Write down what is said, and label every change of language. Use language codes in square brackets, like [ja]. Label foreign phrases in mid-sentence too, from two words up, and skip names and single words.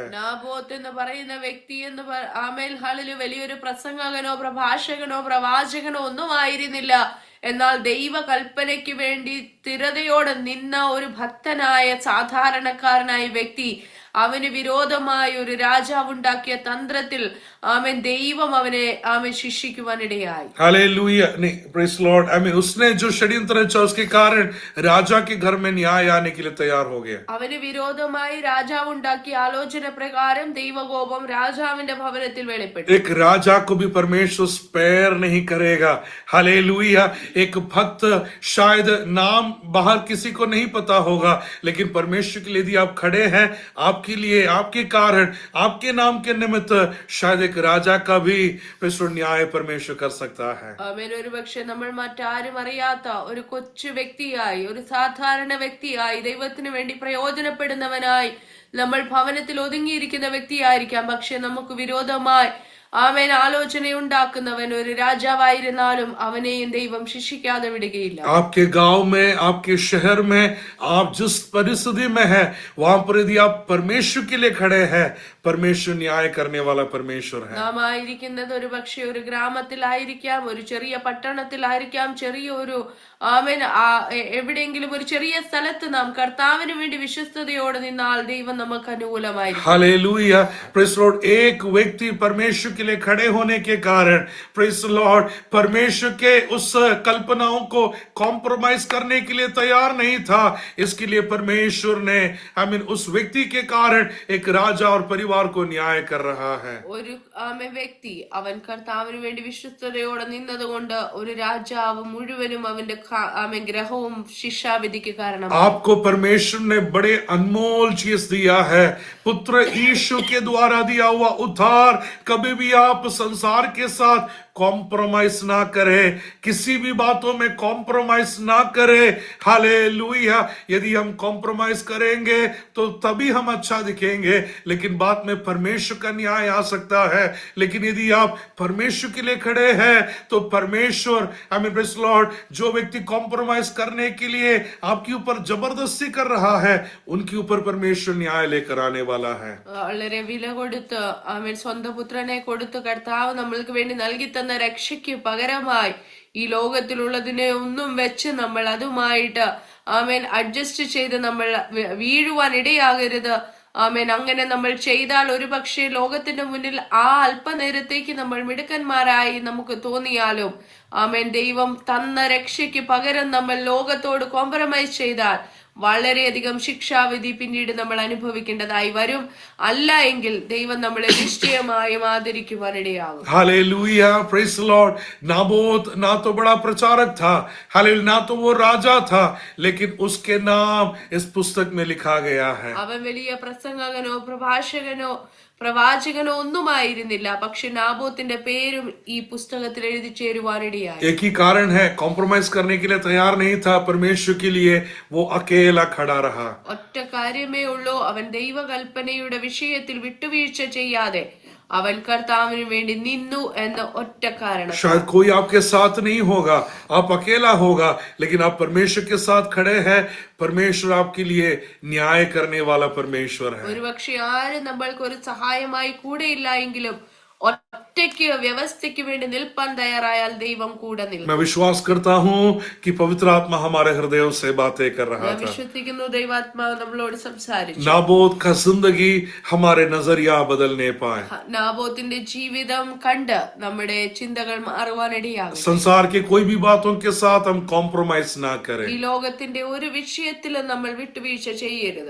[ml] നാബോത്ത് എന്ന് പറയുന്ന വ്യക്തി എന്ന് ആമേൻ ഹല്ലേലൂയ വലിയൊരു പ്രസംഗകനോ പ്രഭാഷകനോ പ്രവാചകനോ ഒന്നും ആയിരുന്നില്ല. എന്നാൽ ദൈവ കൽപ്പനയ്ക്ക് വേണ്ടി സ്ഥിരതയോടെ നിന്ന ഒരു ഭക്തനായ സാധാരണക്കാരനായ വ്യക്തി, അവന് വിരോധമായ ഒരു രാജാവുണ്ടാക്കിയ തന്ത്രത്തിൽ ആമേൻ ദൈവം അവനെ ആമേൻ ശിക്ഷിക്കുവാനിടയായി. [hi] हालेलुया. नहीं, [en] Praise Lord. [hi] आमीन. उसने जो षड्यंत्र रचा उसके कारण राजा के घर में न्याय आने के लिए तैयार हो गया. [ml] അവന് വിരോധമായി രാജാവുണ്ടാക്കിയ ആലോചന പ്രകാരം ദൈവകോപം രാജാവിന്റെ ഭവനത്തിൽ വെളിപ്പെട്ടു. [hi] एक राजा को भी परमेश्वर स्पेयर नहीं करेगा. हालेलुया. एक भक्त शायद नाम बाहर किसी को नहीं पता होगा, लेकिन परमेश्वर के लिए यदि आप खड़े हैं, आपके लिए, आपके कारण, आपके नाम के निमित्त शायद एक राजा का भी परमेश्वर न्याय परमेश्वर कर सकता है. [ml] ആമേൻ. ഒരു പക്ഷെ നമ്മൾ മറ്റാരും അറിയാത്ത ഒരു കൊച്ചു വ്യക്തിയായി, ഒരു സാധാരണ വ്യക്തിയായി, ദൈവത്തിന് വേണ്ടി പ്രയോജനപ്പെടുന്നവനായി നമ്മൾ ഭവനത്തിൽ ഒതുങ്ങിയിരിക്കുന്ന വ്യക്തിയായിരിക്കാം. പക്ഷെ നമുക്ക് വിരോധമായി ആമേൻ ആലോചനയുണ്ടാക്കുന്നവൻ ഒരു രാജാവായിരുന്നാലും അവനെയും ദൈവം ശിക്ഷിക്കാതെ വിടുകയില്ല. [hi] आपके गांव में, आपके शहर में, आप जिस परिस्थिति में है, वहां पर यदि आप परमेश्वर के लिए खड़े हैं, परमेश्वर न्याय करने वाला परमेश्वर है. [ml] നാം ആയിരിക്കുന്നത് ഒരു പക്ഷെ ഒരു ഗ്രാമത്തിലായിരിക്കാം, ഒരു ചെറിയ പട്ടണത്തിലായിരിക്കാം, ചെറിയ ഒരു ആമേൻ എവിടെയെങ്കിലും ഒരു ചെറിയ സ്ഥലത്ത് നാം കർത്താവിന് വേണ്ടി വിശ്വസ്തയോടെ നിന്നാൽ ദൈവം നമുക്ക് അനുകൂലമായിരിക്കും. [hi] हालेलुया. [en] Praise Lord. [hi] एक व्यक्ति परमेश्वर के लिए खड़े होने के कारण, [en] Praise Lord, [hi] परमेश्वर के उस कल्पनाओं को कॉम्प्रोमाइज करने के लिए तैयार नहीं था. इसके लिए परमेश्वर ने आमीन उस व्यक्ति के कारण एक राजा और परिवार को न्याय कर रहा है. [ml] ഒരു ആമേൻ വ്യക്തി അവൻ കർത്താവിന് വേണ്ടി വിശ്വസ്തയോടെ നിന്നതുകൊണ്ട് ഒരു രാജാവ് മുഴുവനും അവന്റെ ആമേൻ ഗ്രഹവും ശിക്ഷാവിധിക്ക് കാരണം. [hi] आपको परमेश्वर ने बड़े अनमोल चीज दिया है. पुत्र यीशु के द्वारा दिया हुआ उद्धार. कभी भी आप संसार के साथ कॉम्प्रोमाइज ना करे, किसी भी बातों में कॉम्प्रोमाइज ना करे. हालेलुया. यदि हम कॉम्प्रोमाइज करेंगे तो तभी हम अच्छा दिखेंगे, लेकिन बाद में परमेश्वर का न्याय आ सकता है. लेकिन यदि आप परमेश्वर के लिए खड़े हैं तो परमेश्वर आमीन [en] Praise Lord, [hi] जो व्यक्ति कॉम्प्रोमाइज करने के लिए आपके ऊपर जबरदस्ती कर रहा है, उनके ऊपर परमेश्वर न्याय लेकर आने वाला है. [ml] വളരെ വില കൊടുത്ത് ആമേൻ സ്വന്തം പുത്രനെ കൊടുത്ത് കർത്താവ് നമ്മൾക്ക് വേണ്ടി നൽകി തന്ന രക്ഷയ്ക്ക് പകരമായി ഈ ലോകത്തിലുള്ളതിനെ ഒന്നും വെച്ച് നമ്മൾ അതുമായിട്ട് ആമേൻ അഡ്ജസ്റ്റ് ചെയ്ത് നമ്മൾ വീഴുവാൻ ഇടയാകരുത്. ആമേൻ. അങ്ങനെ നമ്മൾ ചെയ്താൽ ഒരു പക്ഷേ ലോകത്തിന്റെ മുന്നിൽ ആ അല്പനേരത്തേക്ക് നമ്മൾ മിടുക്കന്മാരായി നമുക്ക് തോന്നിയാലും ആമേൻ ദൈവം തന്ന രക്ഷയ്ക്ക് പകരം നമ്മൾ ലോകത്തോട് കോംപ്രമൈസ് ചെയ്താൽ വളരെയധികം ശിക്ഷാവിധി പിന്നീട് നമ്മൾ അനുഭവിക്കേണ്ടതായി വരും. അല്ല എങ്കിൽ ദൈവം നമ്മളെ നിശ്ചയമായും ആദരിക്കുവാനിടയാകും. [hi] हालेलुया. [en] Praise Lord. [hi] नाबोत ना तो बड़ा प्रचारक था, हालेलुया, ना तो वो राजा था, लेकिन उसके नाम इस पुस्तक में लिखा गया है. [ml] അവൻ വലിയ പ്രസംഗകനോ പ്രഭാഷകനോ പ്രവാചകനോ ഒന്നുമായിരുന്നില്ല. പക്ഷെ നാബോത്തിന്റെ പേരും ഈ പുസ്തകത്തിൽ എഴുതി ചേരുവാനിടയായി. [hi] एक ही कारण है, कॉम्प्रोमाइज करने के लिए तैयार नहीं था. परमेश्वर के लिए वो अकेला खड़ा रहा. [ml] ഒറ്റ കാര്യമേ ഉള്ളൂ, അവൻ ദൈവകൽപ്പനയുടെ വിഷയത്തിൽ വിട്ടുവീഴ്ച ചെയ്യാതെ അവൻ കർത്താവിന് വേണ്ടി നിന്നു എന്ന ഒറ്റ കാരണം. [hi] शायद कोई आपके साथ नहीं होगा, आप अकेला होगा, लेकिन आप परमेश्वर के साथ खड़े हैं. परमेश्वर आपके लिए न्याय करने वाला परमेश्वर है. [ml] ഒരു പക്ഷെ ആരും നമ്മൾക്ക് ഒരു സഹായമായി കൂടെയില്ല എങ്കിലും ഒറ്റയ്ക്ക് വ്യവസ്ഥയ്ക്ക് വേണ്ടി നിൽപ്പാൻ തയ്യാറായാൽ ദൈവം കൂടെ നിൽക്കും. [hi] मैं विश्वास करता हूँ कि पवित्र आत्मा हमारे हृदयों से बातें कर रहा था. [ml] വിശ്വസിക്കുന്നു ദൈവാത്മാവ് നമ്മളോട് സംസാരിച്ചു. [hi] नाबोत का जिंदगी हमारे नजरिया बदलने पाए. [ml] നാബോത്തിന്റെ ജീവിതം കണ്ട് നമ്മുടെ ചിന്തകൾ മാറുവാനിടയാകും. [hi] संसार के कोई भी बातों के साथ हम कॉम्प्रोमाइज ना करें. [ml] ഈ ലോകത്തിന്റെ ഒരു വിഷയത്തിലും നമ്മൾ വിട്ടുവീഴ്ച ചെയ്യരുത്.